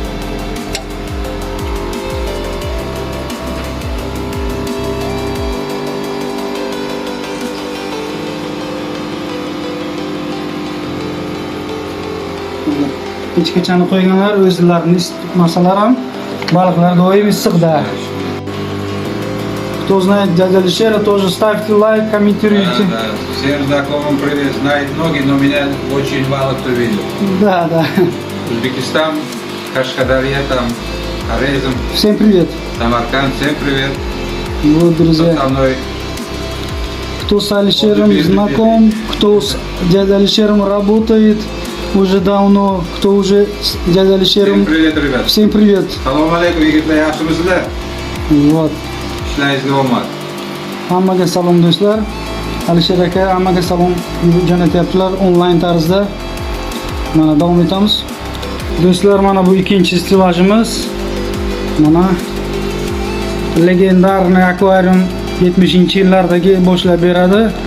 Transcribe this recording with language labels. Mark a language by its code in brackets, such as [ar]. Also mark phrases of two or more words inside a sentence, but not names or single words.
[uz] Kechgacha qo'yganlar o'zlarini isitib tutmasalar ham baliqlar doim issiqda. [ru] Кто знает дядя Алишера, тоже ставьте лайк, комментируйте. Да. Всем знакомым привет. Знает многие, но меня очень мало кто видел. Да, да. Узбекистан, Кашкадарья, там, Хорезм, Всем привет. Самарканд, всем привет. Вот, Кто друзья, со мной? кто с Алишером Вот, знаком, кто с дядей Алишером работает уже давно, кто уже с дядей Всем Алишером. привет, ребят. Всем привет. [ar] سلام عليكم, [uz] yigitlar, yaxshimisizlar? [ru] Вот. [uz] Ishlaringiz davom et. Hammaga salom do'stlar. Alisher aka hammaga salom jo'natyaptilar onlayn tarzda. Mana davom etamiz. Do'stlar, mana bu ikkinchi stilajimiz. Mana legendarniy akvarium 70-yillardagi boshlab beradi.